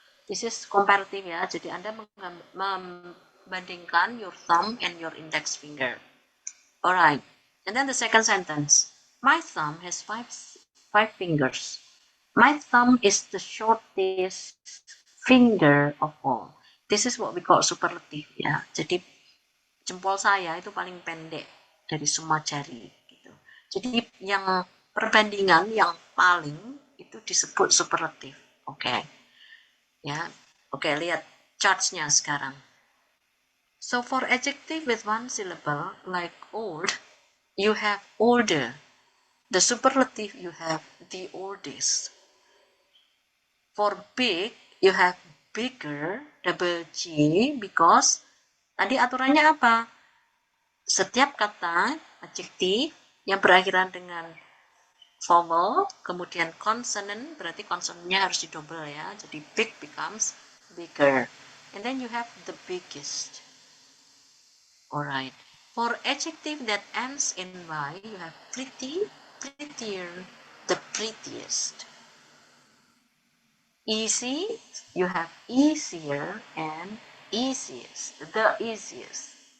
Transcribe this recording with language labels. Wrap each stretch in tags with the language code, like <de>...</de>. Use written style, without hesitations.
<en>This is comparative ya.</en> <id>Jadi Anda membandingkan</id> <en>your thumb and your index finger. Alright. And then the second sentence. My thumb has five fingers. My thumb is the shortest finger of all. This is what we call superlative ya.</en> <id>Jadi jempol saya itu paling pendek dari semua jari gitu. Jadi yang perbandingan yang paling itu disebut superlatif. Oke. Ya. Oke, lihat charts-nya sekarang.</id> <en>So for adjective with one syllable like old, you have older. The superlative you have the oldest. For big, you have bigger, double G, because</en> <id>tadi aturannya apa? Setiap kata adjektif yang berakhiran dengan vowel, kemudian consonant, berarti konsonannya harus didouble ya.</id> <en>Jadi big becomes bigger. And then you have the biggest. Alright. For adjective that ends in Y, you have pretty, prettier, the prettiest. Easy, you have easier and easiest, the easiest.</en>